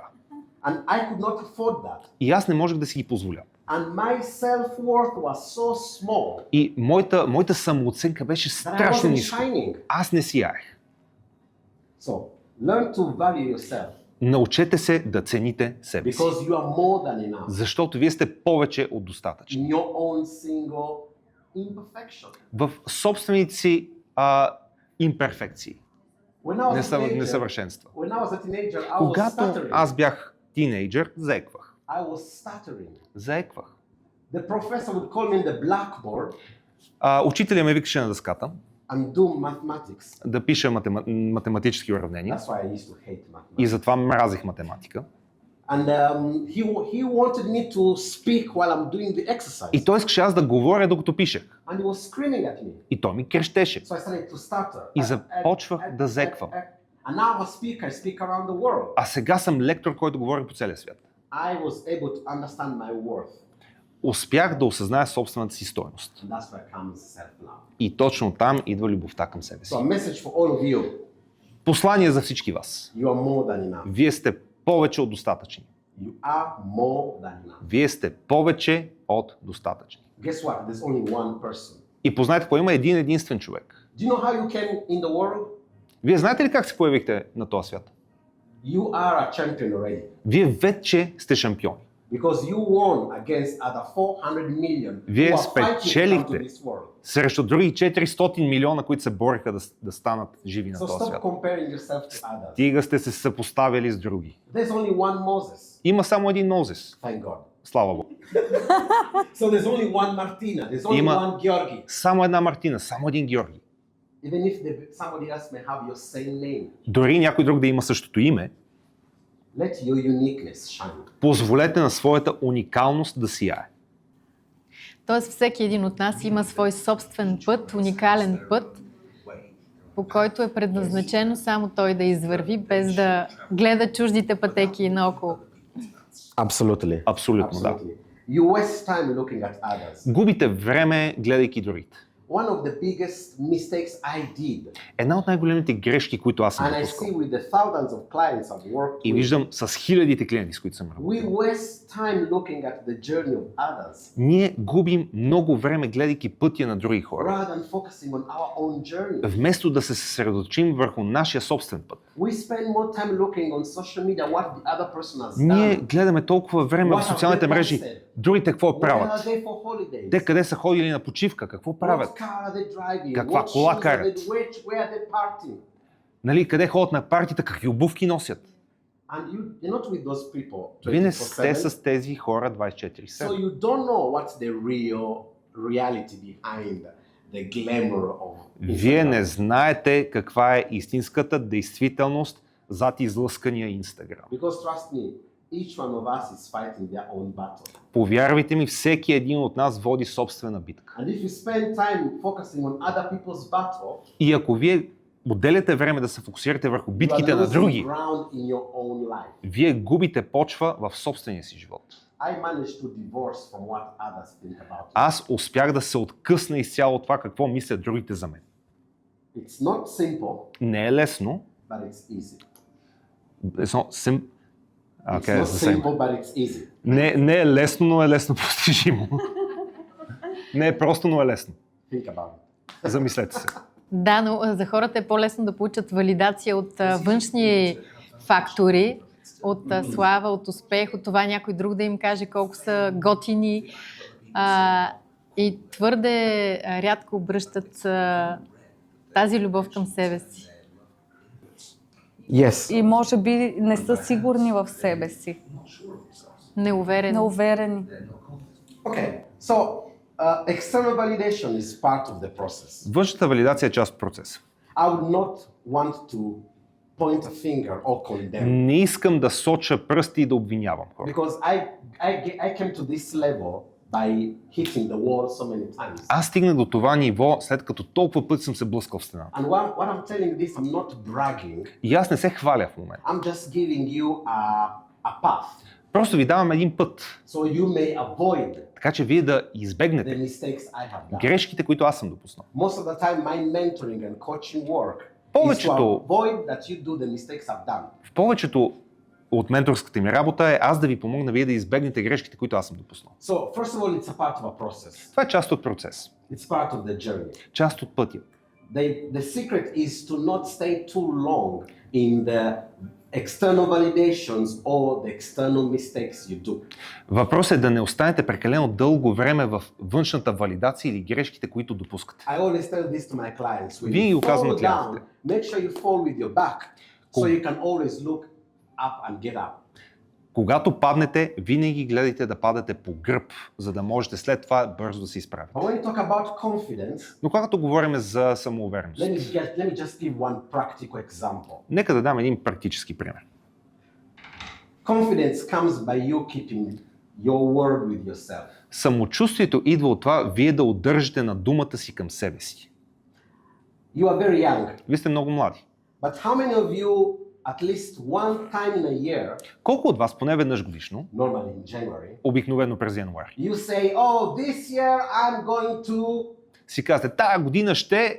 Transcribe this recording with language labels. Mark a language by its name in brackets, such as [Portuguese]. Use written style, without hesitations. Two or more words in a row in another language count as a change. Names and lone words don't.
[English] And I could not afford that. [Bulgarian] И аз не можех да си ги позволя. [English] And my self-worth was so small [Bulgarian] И моята самооценка беше [English] that I [Bulgarian] страшно [English] wasn't [Bulgarian] ниска. [English] shining. [Bulgarian] Аз не сияех. [English] So, learn to value yourself [Bulgarian] Научете се да цените себе си. [English] because you are more than enough [Bulgarian] Защото вие сте повече от достатъчни. [English] in your own single imperfection. [Bulgarian] В собствените си имперфекции, [English] When I was a teenager, [Bulgarian] несъвършенства. [English] when I was a teenager, I was [Bulgarian] Когато [English] stuttering. [Bulgarian] аз бях тинейджър, заеквах. [English] I was stuttering. [Bulgarian] Заеквах. [English] The professor would call me in the blackboard [Bulgarian] Учителя ме викаше на дъската [English] and do mathematics. [Bulgarian] да пиша математически уравнения [English] That's why I used to hate mathematics. [Bulgarian] и затова мразих математика. [English] And he wanted me to speak while I'm doing the exercise. [Bulgarian] И той искаше аз да говоря докато пишех. [English] And he was screaming at me. [Bulgarian] И той ми крещеше. [English] So I started to stutter. [Bulgarian] И започвах да зеквам. [English] And now I'm a speaker. I speak around the world. [Bulgarian] А сега съм лектор, който говори по целия свят. [English] I was able to understand my worth. [Bulgarian] Успях да осъзная собствената си стойност. [English] And that's where comes self-love. [Bulgarian] И точно там идва любовта към себе си. [English] So a message for all of you. [Bulgarian] Послание за всички вас. [English] You are more than enough. [Bulgarian] Вие сте повече от достатъчни. [English] You are more than enough. [Bulgarian] Вие сте повече от достатъчни. [English] Guess what? There's only one person. [Bulgarian] И познайте какво има един единствен човек. [English] Do you know how you came in the world? [Bulgarian] Вие знаете ли как се появихте на този свят? [English] You are a champion already. [Bulgarian] Вие вече сте шампиони. [English] Because you won against other 400 million [Bulgarian] Вие [English] who are fighting to come [Bulgarian] спечелихте [English] to this world. [Bulgarian] срещу други 400 милиона, които се бореха да станат живи на [English] So [Bulgarian] този [English] stop [Bulgarian] свят. [English] comparing yourself to others. [Bulgarian] Стига сте се съпоставили с други. [English] There's only one Moses. [Bulgarian] Има само един Мозес. [English] Thank God. [Bulgarian] Слава Богу. [English] So there's only one Martina. There's only [Bulgarian] Има [English] one Georgi. [Bulgarian] само една Мартина, само един Георги. [English] Even if somebody else may have your same name, [Bulgarian] Дори някой друг да има същото име, [English] let your uniqueness shine. [Bulgarian] позволете на своята уникалност да сияе. Тоест всеки един от нас има свой собствен път, уникален път, по който е предназначено само той да извърви, без да гледа чуждите пътеки наоколо. [English] Absolutely. [Bulgarian] Абсолютно, да. [English] You waste time looking at others. [Bulgarian] Губите време, гледайки другите. [English] One of the biggest mistakes I did, [Bulgarian] Една от най-големите грешки, които аз съм [English] and I [Bulgarian] допускал, [English] see with the thousands of clients I've worked [Bulgarian] и [English] with, [Bulgarian] виждам с хилядите клиенти, с които съм работил, [English] we waste time looking at the journey of others [Bulgarian] ние губим много време, гледайки пътя на други хора, [English] rather than focusing on our own journey. [Bulgarian] вместо да се съсредоточим върху нашия собствен път. [English] We spend more time looking on social media what the other person has [Bulgarian] Ние [English] done. [Bulgarian] гледаме толкова време в социалните мрежи, другите какво [English] Where [Bulgarian] правят, [English] are they for holidays? [Bulgarian] те къде са ходили на почивка, какво правят, [English] What car are they driving? [Bulgarian] Каква [English] What [Bulgarian] кола [English] shoes are [Bulgarian] карат? [English] they- where are they partying? [Bulgarian] нали, къде ходят на партита, какви обувки носят. [English] And you're not with those people [Bulgarian] Вие не 24/7. сте с тези хора [English] So 24/7. you don't know what's the real reality behind the glamour of [Bulgarian] Вие [English] Instagram. [Bulgarian] не знаете каква е истинската действителност зад излъскания Инстаграм. [English] Because trust me, each one of us is fighting their own battle. [Bulgarian] Повярвайте ми, всеки един от нас води собствена битка. [English] And if you spend time focusing on other people's battle, [Bulgarian] И ако вие отделяте време да се фокусирате върху [English] you [Bulgarian] битките [English] are [Bulgarian] на [English] losing [Bulgarian] други, [English] ground in your own life. [Bulgarian] вие губите почва в собствения си живот. [English] I managed to divorce from what others think about you. [Bulgarian] Аз успях да се откъсна изцяло от това какво мислят другите за мен. [English] It's not simple, [Bulgarian] Не е лесно. [English] but it's easy. It's not sim- It's Okay, not it's the same. simple, but it's easy. [Bulgarian] Не е лесно, но е лесно постижимо. Не е просто, но е лесно. [English] Think about it. [Bulgarian] Замислете се. Да, но за хората е по-лесно да получат валидация от външни фактори, от слава, от успех, от това някой друг да им каже колко са готини и твърде рядко обръщат тази любов към себе си. [English] Yes. [Bulgarian] И може би не са сигурни в себе си. Неуверени. Неуверени. [English] Okay. So external validation is part of the process. [Bulgarian] Външната валидация е част от процеса. [English] I would not want to point a finger or condemn [Bulgarian] Не искам да соча пръсти и да обвинявам хора. [English] because I came to this level by hitting the wall so many times. [Bulgarian] Аз стигнах до това ниво, след като толкова пъти съм се блъскал в стената. [English] And what I'm telling this, I'm not bragging. [Bulgarian] И аз не се хваля в момента. [English] I'm just giving you a path [Bulgarian] Просто ви давам един път, [English] so you may avoid [Bulgarian] така че вие да [English] the [Bulgarian] избегнете [English] mistakes I have done. [Bulgarian] грешките, които аз съм допуснал. [English] Most of the time, my mentoring and coaching work is to [Bulgarian] Повечето- [English] avoid that you do the mistakes I've done. [Bulgarian] В повечето от менторската ми работа е аз да ви помогна вие да избегнете грешките, които аз съм допуснал. [English] So first of all, it's a part of a process. [Bulgarian] Това е част от процес, [English] It's part of the journey. [Bulgarian] част от пътя. [English] The secret is to not stay too long in the external validations or the external mistakes you do. [Bulgarian] Въпросът е да не останете прекалено дълго време в външната валидация или грешките, които допускате. [English] I always tell this to my clients. When [Bulgarian] Винаги [English] you [Bulgarian] го казвам [English] fall [Bulgarian] на клиентите. [English] down, make sure you fall with your back so you can always look up and get up. [Bulgarian] Когато паднете, винаги гледайте да падате по гръб, за да можете след това бързо да се изправите. [English] But when you talk about confidence, [Bulgarian] Но когато говорим за самоувереност, [English] let me just give one practical example. [Bulgarian] нека да дам един практически пример. [English] Confidence comes by you keeping your word with yourself. [Bulgarian] Самочувствието идва от това вие да удържите на думата си към себе си. [English] You are very young, [Bulgarian] Вие сте много млади. [English] but how many of you at least one time in a year, [Bulgarian] Колко от вас поне веднъж годишно, [English] normally in January, [Bulgarian] обикновено през януари, [English] you say, oh, this year I'm going to, [Bulgarian] си казвате, тая година ще,